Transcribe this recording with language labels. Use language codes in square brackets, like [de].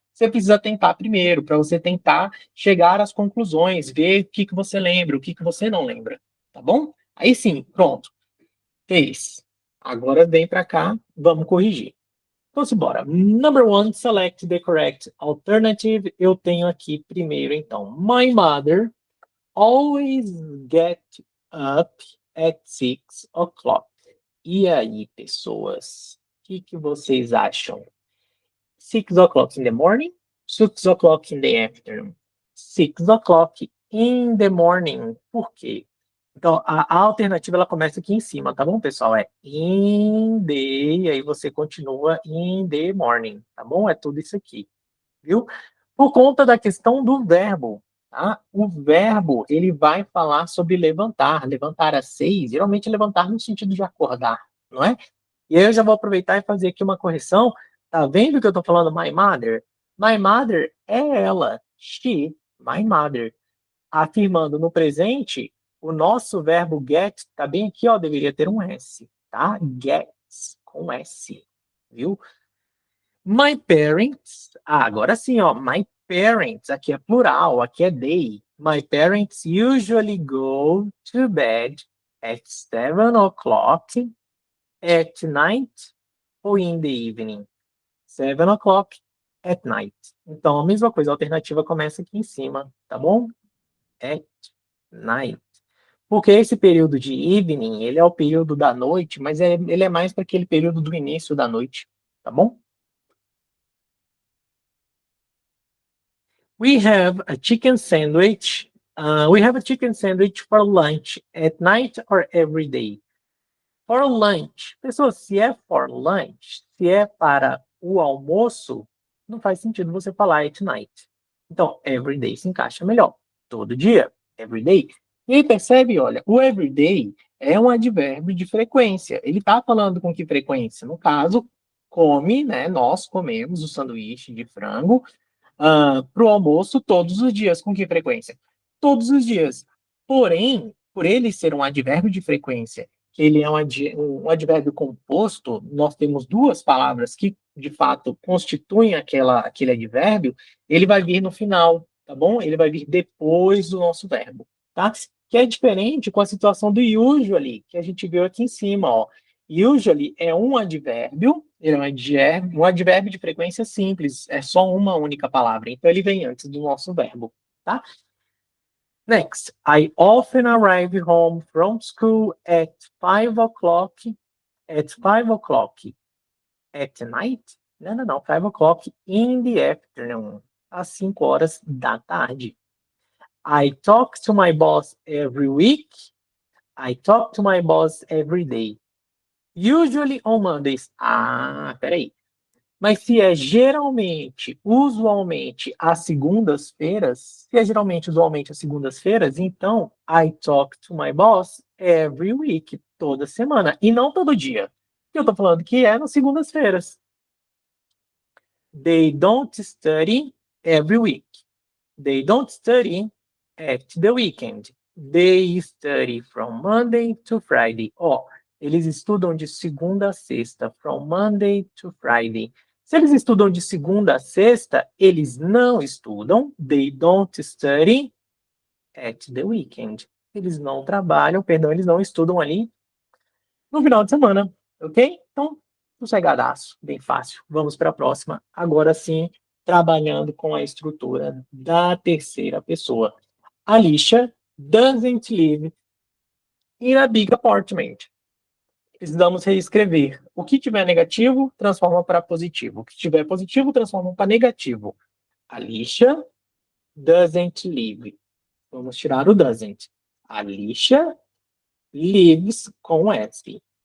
[pt] Você precisa tentar primeiro, para você tentar chegar às conclusões, ver o que você lembra, o que você não lembra, tá bom? Aí sim, pronto, fez. Agora vem para cá, vamos corrigir. Então, simbora. [en] Number one, select the correct alternative. [pt] Eu tenho aqui primeiro, então. [en] My mother always get up at 6 o'clock. [pt] E aí, pessoas? O que vocês acham? [en] 6 o'clock in the morning? 6 o'clock in the afternoon? 6 o'clock in the morning. [pt] Por quê? Então, a alternativa ela começa aqui em cima, tá bom, pessoal? É [en] in the, [pt] e aí você continua [en] in the morning, [pt] tá bom? É tudo isso aqui, viu? Por conta da questão do verbo, tá? O verbo, ele vai falar sobre levantar. Levantar às 6, geralmente levantar no sentido de acordar, não é? E aí eu já vou aproveitar e fazer aqui uma correção. Tá vendo que eu tô falando [en] my mother? My mother [pt] é ela, [en] she, my mother. [pt] Afirmando no presente, o nosso verbo get tá bem aqui, ó, deveria ter um S, tá? [en] Gets, [pt] com S, viu? [en] My parents, [pt] agora sim, ó, [en] my parents, [pt] aqui é plural, aqui é they. [en] My parents usually go to bed at 7 o'clock at night [pt] ou [en] in the evening. 7 o'clock at night. [pt] Então, a mesma coisa, a alternativa começa aqui em cima, tá bom? [en] At night. [pt] Porque esse período de evening, ele é o período da noite, mas ele é mais para aquele período do início da noite, tá bom? [en] We have a chicken sandwich. We have a chicken sandwich for lunch at night or every day. For lunch. [pt] Pessoal, se é [en] for lunch, [pt] se é para o almoço, não faz sentido você falar [en] at night. [pt] Então, [en] every day [pt] se encaixa melhor. Todo dia, every day. E aí percebe, olha, o [en] every day [pt] é um advérbio de frequência. Ele está falando com que frequência? No caso, come, né? Nós comemos o sanduíche de frango para o almoço todos os dias. Com que frequência? Todos os dias. Porém, por ele ser um advérbio de frequência, ele é um advérbio composto, nós temos duas palavras que, de fato, constituem aquele advérbio, ele vai vir no final, tá bom? Ele vai vir depois do nosso verbo, tá? Que é diferente com a situação do usually, que a gente viu aqui em cima, ó. Usually é um advérbio, ele é um advérbio de frequência simples, é só uma única palavra, então ele vem antes do nosso verbo, tá? [en] Next, I often arrive home from school at 5 o'clock. At 5 o'clock at night? [pt] Não. [en] 5 o'clock in the afternoon. [pt] Às 5 horas da tarde. [en] I talk to my boss every week. I talk to my boss every day. Usually on Mondays. [pt] Ah, peraí. Mas se é geralmente, usualmente, às segundas-feiras, se é geralmente, usualmente, às segundas-feiras, então, [en] I talk to my boss every week, [pt] toda semana, e não todo dia. Eu tô falando que é nas segundas-feiras. [en] They don't study every week. They don't study at the weekend. They study from Monday to Friday. [pt] Ó, eles estudam de segunda a sexta, [en] from Monday to Friday. [pt] Se eles estudam de segunda a sexta, eles não estudam. [en] They don't study at the weekend. [pt] Eles não trabalham, perdão, eles não estudam ali no final de semana, ok? Então, sossegadaço, bem fácil. Vamos para a próxima. Agora sim, trabalhando com a estrutura da terceira pessoa. [en] Alicia doesn't live in a big apartment. [pt] Precisamos reescrever. O que tiver negativo, transforma para positivo. O que tiver positivo, transforma para negativo. [en] Alicia doesn't live. [pt] Vamos tirar o [en] doesn't. Alicia lives [pt] com [en] S.